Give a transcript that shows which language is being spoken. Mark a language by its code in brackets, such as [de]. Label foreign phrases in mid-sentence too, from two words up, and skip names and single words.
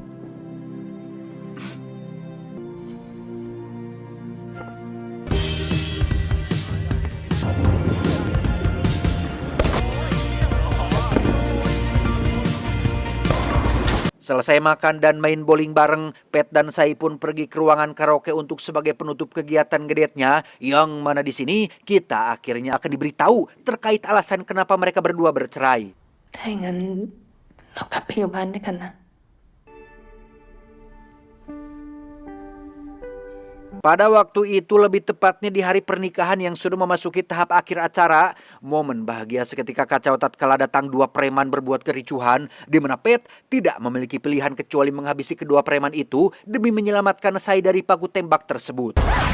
[id] Selesai makan dan main bowling bareng, Pat dan Sai pun pergi ke ruangan karaoke untuk sebagai penutup kegiatan gedetnya, yang mana di sini kita akhirnya akan diberitahu terkait alasan kenapa mereka berdua bercerai. [th] ถ้าอย่างนั้นเรากลับไปอยู่บ้านด้วยกันนะ [id] Pada waktu itu, lebih tepatnya di hari pernikahan yang sudah memasuki tahap akhir acara, momen bahagia seketika kacau tatkala datang 2 preman berbuat kericuhan, di mana Pat tidak memiliki pilihan kecuali menghabisi kedua preman itu demi menyelamatkan Sai dari paku tembak tersebut.